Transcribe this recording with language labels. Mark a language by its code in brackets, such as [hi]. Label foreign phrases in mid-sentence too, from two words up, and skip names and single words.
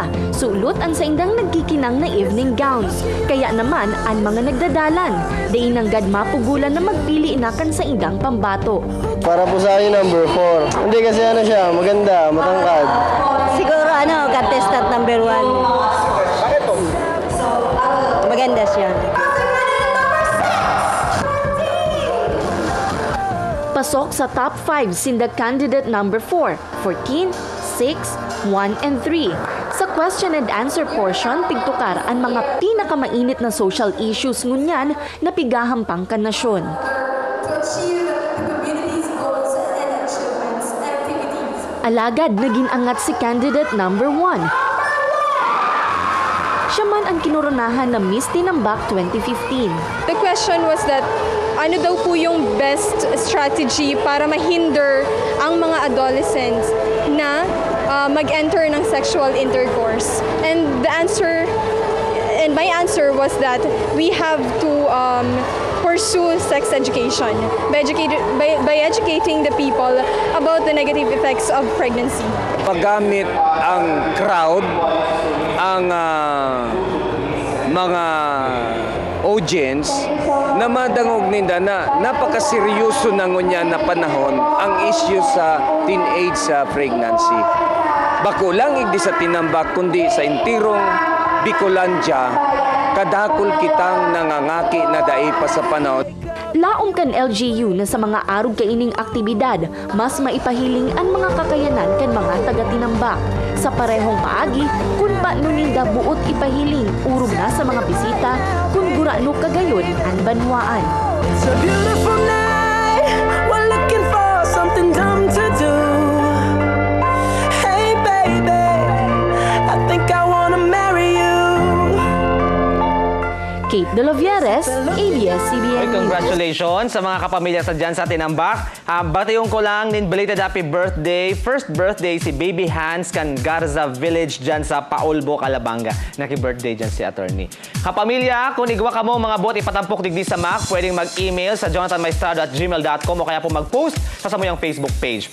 [bik] Sulot ang sa indang nagkikinang na [en] evening gowns. [bik] Kaya naman ang mga nagdadalan. Dain nanggad mapugulan na magpili inakan sa indang pambato. [tl] Para po sa akin number 4. Hindi kasi siya, maganda, matangkad. Siguro contestant number 1. Bakit po? Maganda siya. [bik] Pasok sa top 5 sinda candidate number 4, 14, 6, 1, and 3. [en] Sa question and answer portion, [bik] tigtukar ang mga pinakamainit na [en] social issues [bik] ngunyan na pigahampang kanasyon. Alagad naging angat si candidate number 1. Siya man ang kinoronahan na Miss Tinambak 2015. [en] The question was that [tl] ano daw po yung [en] best strategy [tl] para mahinder ang mga adolescents na mag-enter ng [en] sexual intercourse. And my answer was that we have to pursue sex education by educating the people about the negative effects of pregnancy. [bik] Paggamit ang crowd, ang mga audience na madangog ninda na napakaseryoso na ngunya na panahon ang issue sa teenage sa pregnancy. Bako lang igdi sa Tinambak kundi sa intirong Bicolandia, kadakol kitang nangangaki na dai pa sa panahon. Laom kan LGU na sa mga arog kaining aktibidad, mas maipahiling ang mga kakayanan kan mga taga-Tinambak. Sa parehong paagi, kung ba nuninda buot ipahiling, urog na sa mga bisita, kung gurano kagayon ang banwaan. [en] It's a beautiful night, we're looking for something dumb to do. Hey baby, I think I wanna marry you. [bik] Kate De Lovieres, ABS-CBN. Congratulations sa mga kapamilya sa dyan sa Tinambak. Batayong ko lang nin [en] belated happy birthday. First birthday [bik] si Baby Hans kan Garza Village dyan sa Paulbo, Calabanga. Naki-birthday dyan si attorney. Kapamilya, kung igwa ka mo mga bot ipatampok digdi sa MAC, pwedeng mag-email sa jonathanmaestrado@gmail.com o kaya po mag-post sa samuyang Facebook page.